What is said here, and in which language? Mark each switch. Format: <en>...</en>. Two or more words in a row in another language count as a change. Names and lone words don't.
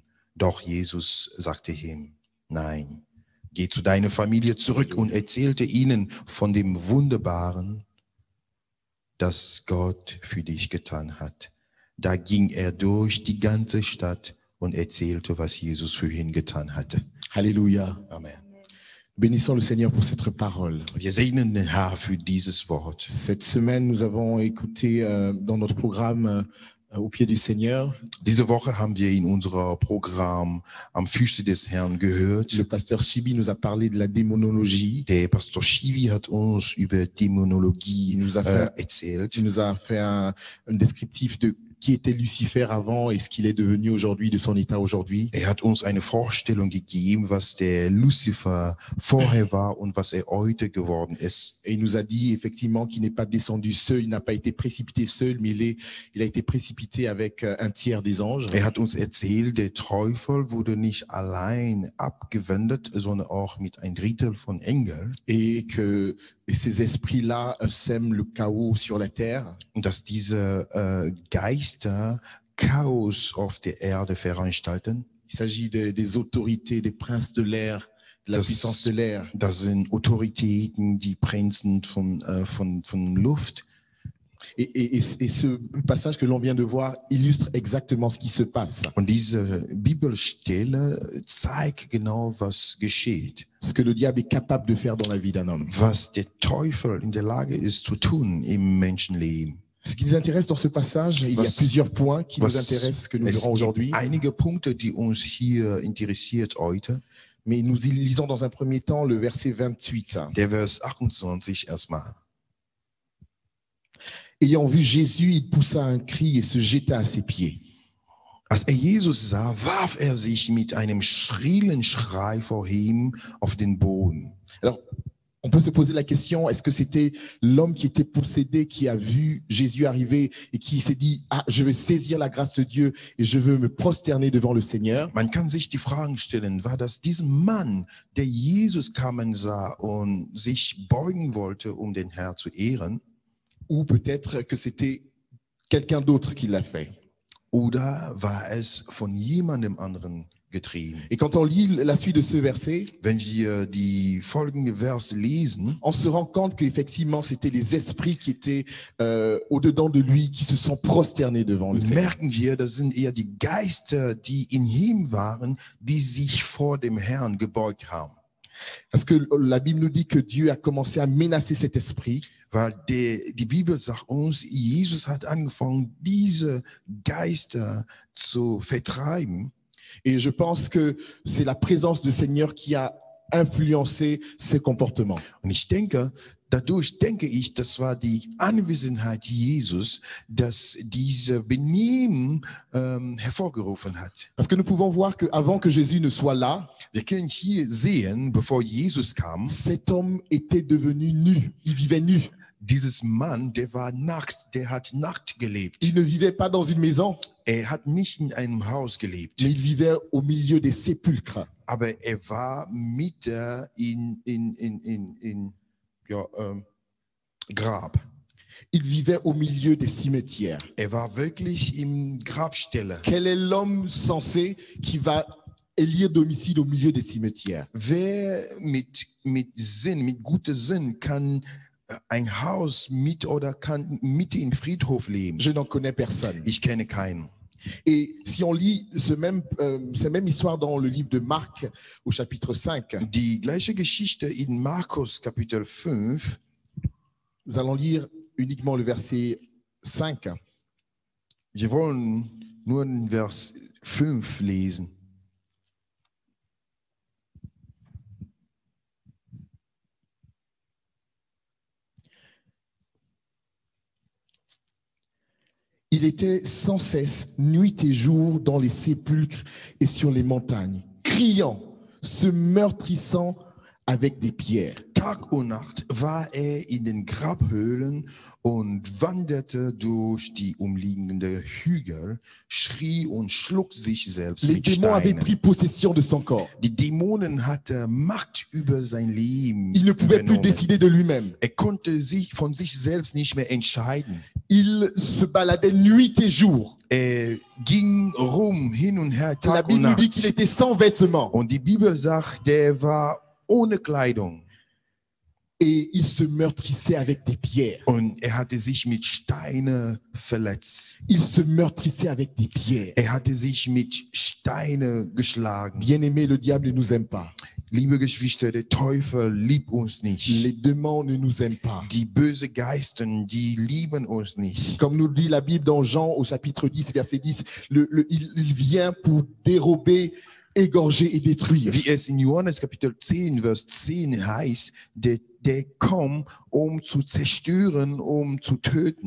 <de>Doch Jesus sagte ihm: Nein, geh zu deiner Familie zurück und erzählte ihnen von dem Wunderbaren, das Gott für dich getan hat. Da ging er durch die ganze Stadt und erzählte, was Jesus für ihn getan hatte.</de> <fr>Alléluia. Amen. Bénissons le Seigneur pour cette parole.</fr> <de>Wir segnen den Herrn für dieses Wort.</de> <fr>Cette semaine, nous avons écouté dans notre programme Au pied du Seigneur.</fr> <de>Diese Woche haben wir in unserem Programm am Füße des Herrn gehört.</de> <fr>Le pasteur Chibi nous a parlé de la démonologie.</fr> <de>Der Pastor Chibi hat uns über Dämonologie erzählt.</de> <fr>Il nous a fait un descriptif de qui était Lucifer avant et ce qu'il est devenu aujourd'hui, de son état aujourd'hui.</fr> <de>Er hat uns eine Vorstellung gegeben, was der Lucifer vorher war und was er heute geworden ist.</de> <fr>Et il nous a dit effectivement qu'il n'est pas descendu seul, il n'a pas été précipité seul, mais il a été précipité avec un tiers des anges.</fr> <de>Er hat uns erzählt, der Teufel wurde nicht allein abgewendet, sondern auch mit ein Drittel von Engeln.</de> <fr>Et que ces esprits-là sèment le chaos sur la terre.</fr> <de>Und dass diese Geister Chaos auf der Erde veranstalten.</de> <fr>Il s'agit des autorités, des princes de l'air, de la puissance de l'air.</fr> <de>Das sind Autoritäten, die Prinzen von Luft.</de> <fr>Et ce passage que l'on vient de voir illustre exactement ce qui se passe.</fr> <de>Und diese Bibelstelle zeigt genau, was geschieht.</de> <fr>Ce que le diable est capable de faire dans la vie d'un homme.</fr> <de>Was der Teufel in der Lage ist zu tun im Menschenleben.</de> <fr>Ce qui nous intéresse dans ce passage, il y a plusieurs points qui nous intéressent, que nous verrons aujourd'hui.</fr> <de>Einige Punkte, die uns hier interessiert heute.</de> <fr>Mais nous lisons dans un premier temps le verset 28.</fr> <de>Der Vers 28 erstmal.</de> <fr>Ayant vu Jésus, il poussa un cri et se jeta à ses pieds.</fr> <de>Als Jesus sah, warf sich mit einem schrillen Schrei vor ihm auf den Boden.</de> <fr>Alors, on peut se poser la question, est-ce que c'était l'homme qui était possédé, qui a vu Jésus arriver et qui s'est dit, ah, je vais saisir la grâce de Dieu et je veux me prosterner devant le Seigneur?</fr> <de>Man kann sich die Fragen stellen, war das dieser Mann, der Jesus kommen sah und sich beugen wollte, um den Herrn zu ehren?</de> <fr>Ou peut-être que c'était quelqu'un d'autre qui l'a fait.</fr> <de>Oder war es von jemandem anderen getrieben?</de> <fr>Et quand on lit la suite de ce verset,</fr> <de>Wenn wir die folgende Verse lesen,</de> <fr>on se rend compte qu'effectivement, c'était les esprits qui étaient au-dedans de lui, qui se sont prosternés devant le Seigneur.</fr> <de>merken wir, das sind eher die Geister, die in ihm waren, die sich vor dem Herrn gebeugt haben.</de> <fr>Parce que la Bible nous dit que Dieu a commencé à menacer cet esprit.</fr> <de>Weil die Bibel sagt uns, Jesus hat angefangen, diese Geister zu vertreiben.</de> <fr>Et je pense que c'est la présence du Seigneur qui a influencé ces comportements.</fr> <de>Und dadurch denke ich, das war die Anwesenheit Jesus, das diese Benehmen hervorgerufen hat.</de> <fr>Parce que nous pouvons voir qu'avant que Jésus ne soit là,</fr> <de>Wir können hier sehen, bevor Jesus kam,</de> <fr>cet homme était devenu nu. Il vivait nu.</fr> <de>dieses Mann, der war nackt, der hat nackt gelebt.</de> <fr>Il ne vivait pas dans une maison,</fr> <de>Er hat nicht in einem Haus gelebt,</de> <fr>mais il vivait au milieu des sépulcres.</fr> <de>aber er war mitten in Grab.</de> <fr>Il vivait au milieu des cimetières.</fr> <de>Er war wirklich im Grabstelle.</de> <fr>Quel est l'homme sensé qui va élire domicile au milieu des cimetières?</fr> <de>Wer mit gutem Sinn kann ein Haus kann mitten im Friedhof leben?</de> <fr>Je n'en connais personne.</fr> <de>Ich kenne keinen.</de> <fr>Et si on lit cette même histoire dans le livre de Marc au chapitre 5,</fr> <de>Die gleiche Geschichte in Markus Kapitel 5.</de> <fr>nous allons lire uniquement le verset 5.</fr> <de>Wir wollen nur den Vers 5 lesen.</de> <fr>Il était sans cesse, nuit et jour, dans les sépulcres et sur les montagnes, criant, se meurtrissant avec des pierres.</fr> <de>Tag und Nacht war in den Grabhöhlen und wanderte durch die umliegenden Hügel, schrie und schlug sich selbst</de> <fr>Les</fr> <de>mit</de> <fr>démons avaient</fr> <de>Steinen.</de> <fr>pris possession de son corps.</fr> <de>Die Dämonen hatten Macht über sein Leben.</de> <fr>Il ne pouvait plus</fr> <de>übernommen.</de> <fr>décider de lui-même.</fr> <de>Er konnte sich von sich selbst nicht mehr entscheiden.</de> <fr>Il se baladait nuit et jour.</fr> <de>Er ging hin und her,</de> <fr>La</fr> <de>Tag und</de> <fr>Bible nous dit</fr> <de>Nacht.</de> <fr>qu'il était sans vêtements.</fr> <de>Und die Bibel sagt, der war ohne Kleidung.</de> <fr>Et il se meurtrissait avec des pierres.</fr> <de>Und er hatte sich mit Steine verletzt.</de> <fr>Il se meurtrissait avec des pierres.</fr> <de>Er hatte sich mit Steine geschlagen.</de> <fr>Bien-aimé, le diable ne nous aime pas.</fr> <de>Liebe Geschwister, der Teufel liebt uns</de> <fr>Les</fr> <de>nicht.</de> <fr>démons ne nous aiment pas.</fr> <de>Die bösen Geister, die lieben uns nicht.</de> <fr>Comme nous dit la Bible dans Jean au chapitre 10, verset 10, il vient pour dérober, égorger et détruire.</fr> <de>Wie es in Johannes Kapitel 10, Vers 10 heißt, der kommt, zu zerstören, zu töten.</de>